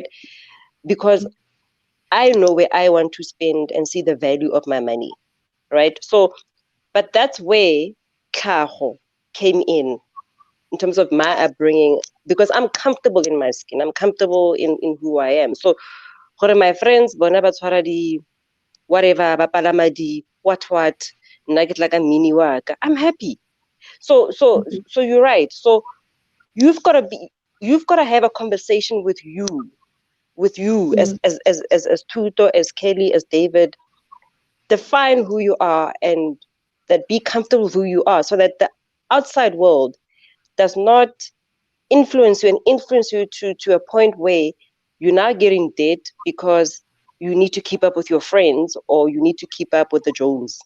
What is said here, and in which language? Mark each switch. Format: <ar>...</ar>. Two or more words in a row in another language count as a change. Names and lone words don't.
<en>Because I know where I want to spend and see the value of my money, right? So, but that's where Kaho came in terms of my upbringing, because I'm comfortable in my skin. I'm comfortable in who I am. So, for my friends,</en> <tn>bona ba tshwara di whatever, ba palama di what, nna ke tla ka mini wa ka,</tn> <en>I'm happy. So you're right. So you've got to have a conversation with you as Tuto, as Kelly, as David. Define who you are and that be comfortable with who you are, so that the outside world does not influence you and influence you to a point where you're now getting debt because you need to keep up with your friends or you need to keep up with the Jones.</en>